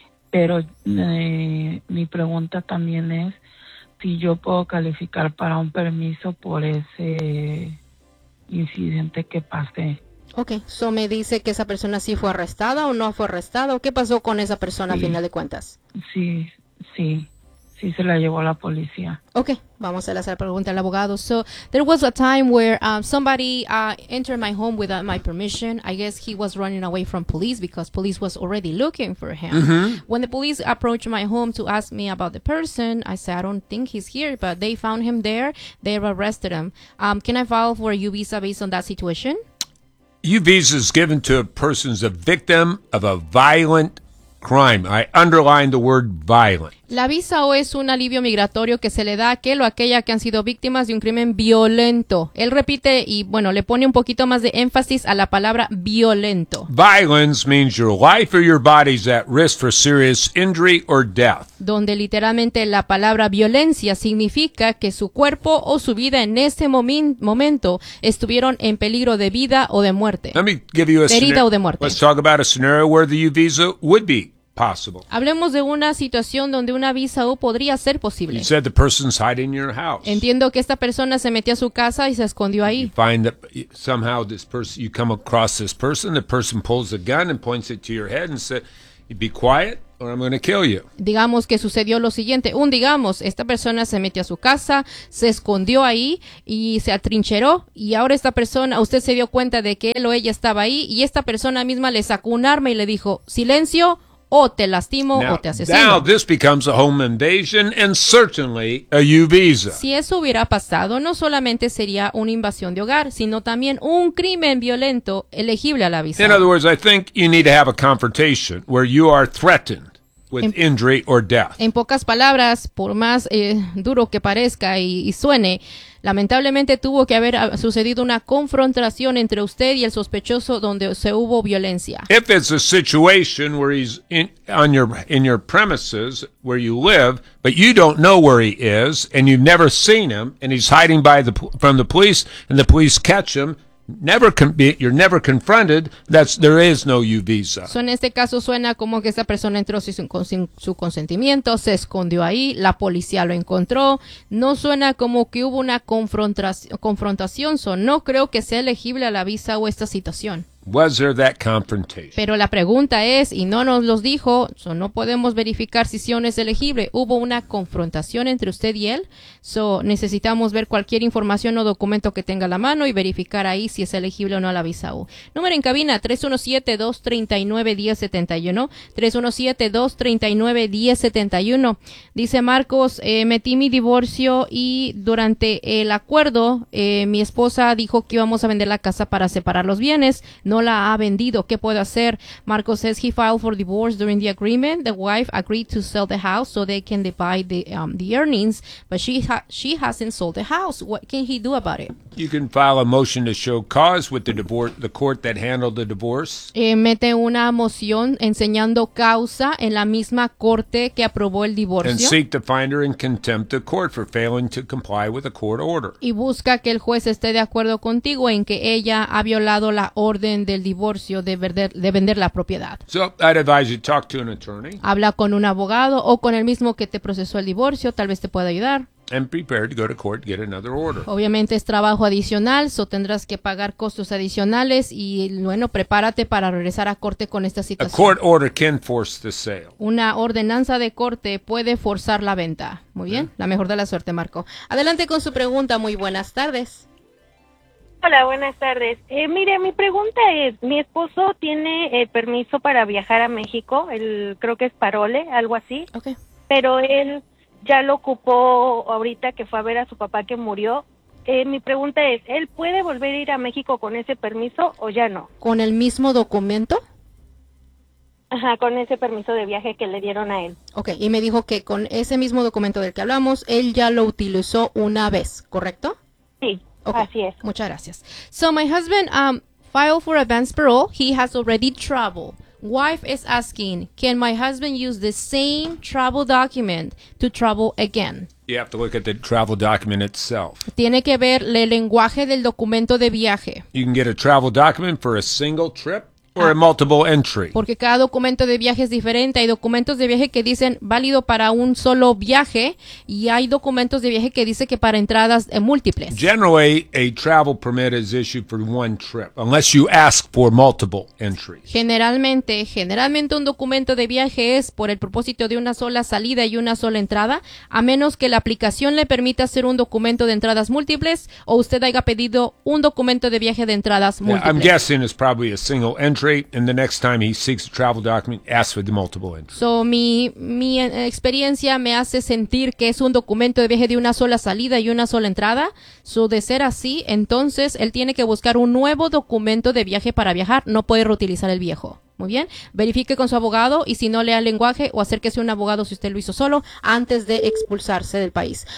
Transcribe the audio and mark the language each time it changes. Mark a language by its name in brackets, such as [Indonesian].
[Spanish] Pero mi pregunta también es si yo puedo calificar para un permiso por ese incidente que pasé. Okay, so me dice que esa persona sí fue arrestada o no fue arrestada. ¿Qué pasó con esa persona a final de cuentas? Sí, se la llevó la policía. Okay, vamos a hacer la pregunta al abogado. [English] So there was a time where somebody entered my home without my permission. I guess he was running away from police because police was already looking for him. When the police approached my home to ask me about the person, I said, I don't think he's here, but they found him there. They arrested him. Can I file for a U visa based on that situation? U visa is given to a person's a victim of a violent crime. I underline the word violent. [Spanish] La visa O es un alivio migratorio que se le da a aquel o aquella que han sido víctimas de un crimen violento. Él repite y bueno, le pone un poquito más de énfasis a la palabra violento. [English] Violence means your life or your body's at risk for serious injury or death. [Spanish] Donde literalmente la palabra violencia significa que su cuerpo o su vida en ese momento estuvieron en peligro de vida o de muerte. [English] Let me give you a [Spanish] herida o de muerte. [English] Let's talk about a scenario where the U visa would be possible. [Spanish] Hablemos de una situación donde una visa U podría ser posible. [English] You said the person's hiding your house. [Spanish] Entiendo que esta persona se metió a su casa y se escondió ahí. [English] You find that somehow this person, you come across this person, the person pulls a gun and points it to your head and says, "Be quiet." Or I'm going to kill you. [Spanish] Digamos que sucedió lo siguiente. Digamos, esta persona se metió a su casa, se escondió ahí y se atrincheró. Y ahora esta persona, usted se dio cuenta de que él o ella estaba ahí. Y esta persona misma le sacó un arma y le dijo, silencio, o te lastimo [English] now, [Spanish] o te asesino. [English] Now this becomes a home invasion and certainly a U visa. [Spanish] Si eso hubiera pasado, no solamente sería una invasión de hogar, sino también un crimen violento elegible a la visa. [English] In other words, I think you need to have a confrontation where you are threatened with injury or death. [Spanish] En pocas palabras, por más duro que parezca y suene, lamentablemente tuvo que haber sucedido una confrontación entre usted y el sospechoso donde se hubo violencia. [English] If it's a situation where he's in your premises where you live, but you don't know where he is and you've never seen him and he's hiding from the police and the police catch him, you're never confronted, there is no U visa. [Spanish] So en este caso suena como que esa persona entró sin su consentimiento, se escondió ahí, la policía lo encontró. No suena como que hubo una confrontación, no creo que sea elegible a la visa o esta situación. [English] Was there that confrontation? [Spanish] Pero la pregunta es, y no nos los dijo, no podemos verificar si sí o no es elegible. ¿Hubo una confrontación entre usted y él? Necesitamos ver cualquier información o documento que tenga a la mano y verificar ahí si es elegible o no a la visa U. Número en cabina, 317-239-1071. 317-239-1071. Dice Marcos, metí mi divorcio y durante el acuerdo, mi esposa dijo que íbamos a vender la casa para separar los bienes. No la ha vendido. ¿Qué puedo hacer? [English] Marcos says he filed for divorce during the agreement. The wife agreed to sell the house so they can divide the earnings, but she hasn't sold the house. What can he do about it? You can file a motion to show cause with the court that handled the divorce. [Spanish] Mete una moción enseñando causa en la misma corte que aprobó el divorcio. [English] And seek to find her in contempt of court for failing to comply with a court order. [Spanish] Y busca que el juez esté de acuerdo contigo en que ella ha violado la orden del divorcio de vender la propiedad. [English] So I'd advise you talk to an attorney. [Spanish] Habla con un abogado o con el mismo que te procesó el divorcio, tal vez te pueda ayudar. [English] And prepare to go to court, get another order. [Spanish] Obviamente es trabajo adicional, tendrás que pagar costos adicionales y prepárate para regresar a corte con esta situación. [English] A court order can force the sale. [Spanish] Una ordenanza de corte puede forzar la venta. Muy bien, la mejor de la suerte, Marco. Adelante con su pregunta, muy buenas tardes. Hola, buenas tardes. Mire, mi pregunta es, mi esposo tiene permiso para viajar a México, creo que es parole, algo así. Okay. Pero él ya lo ocupó ahorita que fue a ver a su papá que murió. Mi pregunta es, ¿él puede volver a ir a México con ese permiso o ya no? ¿Con el mismo documento? Ajá, con ese permiso de viaje que le dieron a él. Okay, y me dijo que con ese mismo documento del que hablamos, él ya lo utilizó una vez, ¿correcto? Sí. [English] Okay. [Spanish] Muchas gracias. [English] So my husband filed for advance parole. He has already traveled. Wife is asking, can my husband use the same travel document to travel again? You have to look at the travel document itself. [Spanish] Tiene que ver el lenguaje del documento de viaje. [English] You can get a travel document for a single trip or a multiple entry. [Spanish] Porque cada documento de viaje es diferente. Hay documentos de viaje que dicen válido para un solo viaje y hay documentos de viaje que dice que para entradas múltiples. [English] Generally, a travel permit is issued for one trip, unless you ask for multiple entries. [Spanish] Generalmente un documento de viaje es por el propósito de una sola salida y una sola entrada, a menos que la aplicación le permita hacer un documento de entradas múltiples o usted haya pedido un documento de viaje de entradas múltiples. [English] Yeah, I'm guessing it's probably a single entry. And the next time he seeks a travel document, ask for the multiple entry. [Spanish] So mi experiencia me hace sentir que es un documento de viaje de una sola salida y una sola entrada. So de ser así, entonces él tiene que buscar un nuevo documento de viaje para viajar. No puede reutilizar el viejo. Muy bien. Verifique con su abogado y si no lea el lenguaje o acérquese a un abogado si usted lo hizo solo antes de expulsarse del país.